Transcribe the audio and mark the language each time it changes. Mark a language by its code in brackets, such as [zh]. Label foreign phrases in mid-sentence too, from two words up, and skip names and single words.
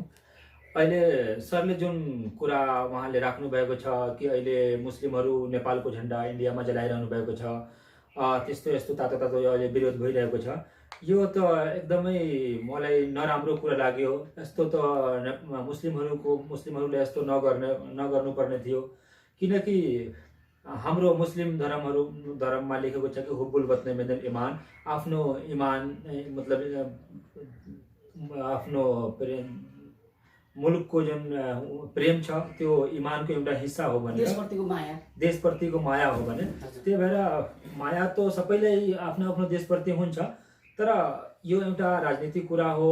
[ne] अहिले सरले जुन कुरा उहाँले राख्नु भएको छ कि अहिले मुस्लिमहरू नेपालको झन्डा इन्डियामा जलाइरहनु भएको छ, त्यस्तो यस्तो तातो तातो अहिले विरोध भइरहेको छ। यो त एकदमै मलाई नराम्रो कुरा लाग्यो। यस्तो त मुस्लिमहरूले यस्तो नगर्नुपर्ने थियो, किनकि हाम्रो मुस्लिम धर्ममा लेखेको छ कि [ar] حب الوطن من الإيمان, [ne] आफ्नो ईमान मतलब आफ्नो मुलुकको जुन प्रेम छ त्यो इमानको एउटा हिस्सा हो भने, देशप्रतिको माया हो भने। त्यही भएर माया त सबैलाई आफ्नो आफ्नो देशप्रति हुन्छ, तर यो एउटा राजनीतिक कुरा हो।